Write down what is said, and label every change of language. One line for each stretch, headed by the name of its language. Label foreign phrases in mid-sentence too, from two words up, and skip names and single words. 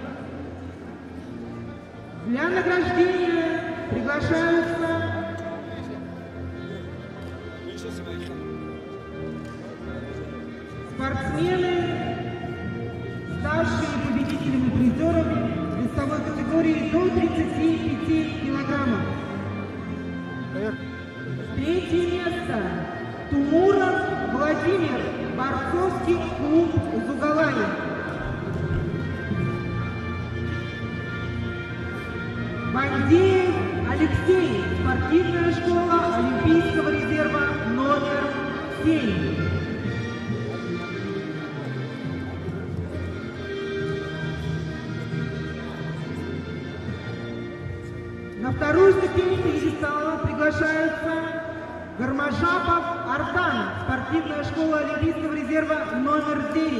Russian: Для награждения приглашаются спортсмены, ставшие победителями и призерами весовой категории до 35 килограммов. Третье место. Тумуров Владимир, борцовский клуб «Зугалай». Бандеев Алексей, спортивная школа Олимпийского резерва номер 7. На вторую ступень пьедестала приглашается Гармашапов Артан, спортивная школа Олимпийского резерва номер 9.